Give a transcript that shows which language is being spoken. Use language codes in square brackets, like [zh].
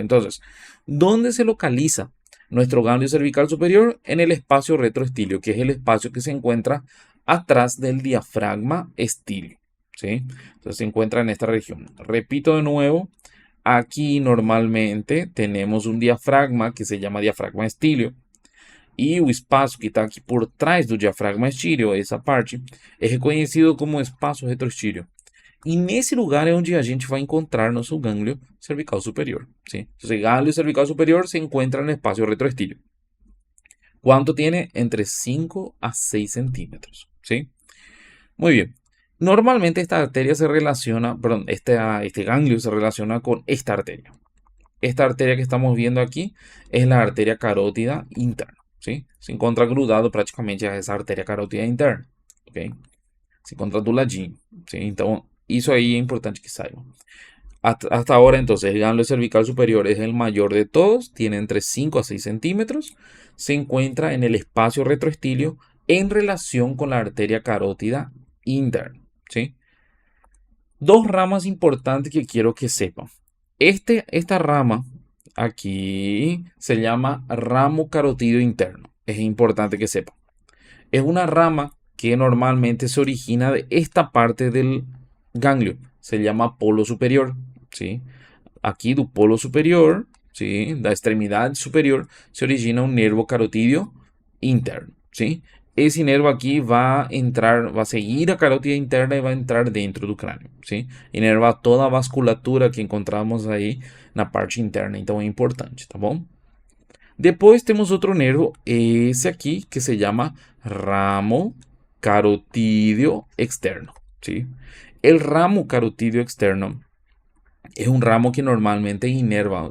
[es] Entonces, ¿dónde se localiza nuestro ganglio cervical superior? En el espacio retroestilio, que es el espacio que se encuentra atrás del diafragma estilio. ¿Sí? Entonces se encuentra en esta región. Repito de nuevo, aquí normalmente tenemos un diafragma que se llama diafragma estilio. [pt] E o espaço que está aqui por trás do diafragma estíleo, essa parte, é reconhecido como espaço retroestíleo. E nesse lugar é onde a gente vai encontrar nosso gânglio cervical superior. [es] ¿Sí? Entonces, el ganglio cervical superior se encuentra en el espacio retroestíleo. ¿Cuánto tiene? Entre 5 a 6 centímetros. ¿Sí? Muy bien. Normalmente esta arteria se relaciona, perdón, este ganglio se relaciona con esta arteria. Esta arteria que estamos viendo [pt] aqui é a artéria carótida interna, ¿sí? Se encontra grudado praticamente a essa artéria carótida interna, ok? Se encontra do ladinho, ¿sí? Então, isso aí é importante que saibam. [es] Hasta ahora, entonces, el ganglio cervical superior es el mayor de todos, tiene entre 5 a 6 centímetros, se encuentra en el espacio retroestilio en relación con la arteria carótida interna, ¿sí? Dos ramas importantes que quiero que sepan. Esta rama aquí se llama ramo carotidio interno. Es importante que sepan. Es una rama que normalmente se origina de esta parte del ganglio. Se llama polo superior, ¿sí? Aquí [pt] do polo superior, [es] ¿sí? Da extremidad superior, se origina un nervo carotídeo interno, ¿sí? Ese nervo aquí va a entrar, va a seguir a carótida interna y va a entrar dentro del cráneo, ¿sí? [pt] Inerva toda a vasculatura que encontramos aí na parte interna, então é importante, tá bom? Depois temos outro nervo, esse aqui, [es] que se llama [pt] ramo carotídeo externo, ¿sí? [es] El ramo carotídeo externo [pt] é um ramo que normalmente inerva.